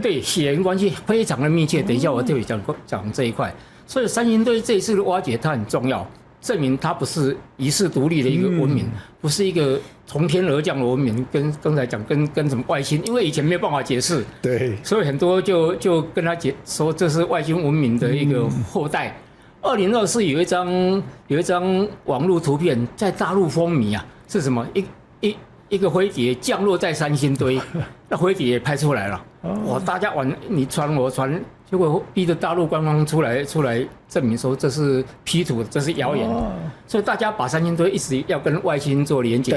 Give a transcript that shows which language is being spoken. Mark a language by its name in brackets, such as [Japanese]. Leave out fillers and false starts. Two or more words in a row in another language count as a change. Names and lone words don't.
[Chinese] 對，血緣關係非常的密切。等一下我特別講這一塊，所以三星堆這一次的挖掘它很重要，證明它不是與世獨立的一個文明，不是一個從天而降的文明。跟剛才講跟什麼外星，因為以前沒有辦法解釋，對，所以很多就跟他說這是外星文明的一個後代。2024有一張網絡圖片在大陸風靡啊，是什麼？一個飛碟降落在三星堆，那飛碟也拍出來了，哇！大家玩你傳我傳，結果逼着大陸官方出來證明說這是 P 圖，這是謠言，所以大家把三星堆一直要跟外星做連結。